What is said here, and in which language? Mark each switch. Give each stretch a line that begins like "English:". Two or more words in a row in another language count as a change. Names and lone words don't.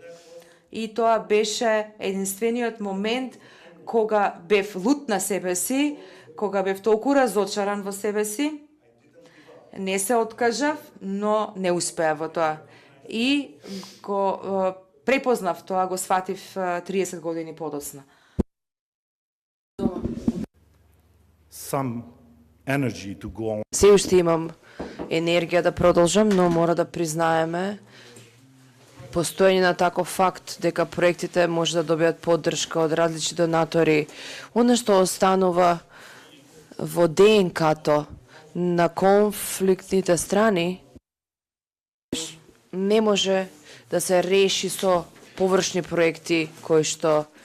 Macedonian: И тоа беше единствениот момент кога бев лут на себе си, кога бев толку разочаран во себе си. Не се откажав, но не успеав во тоа. И го препознав тоа, го сватив 30 години подоцна.
English: Some energy to go on.
Macedonian: Се уште имам енергија да продолжам, но мора да признаеме постоење на таков факт дека проектите може да добијат поддршка од различни донатори. Оно што останува во ДНК-то на конфликтните страни не може да се реши со површни проекти кои што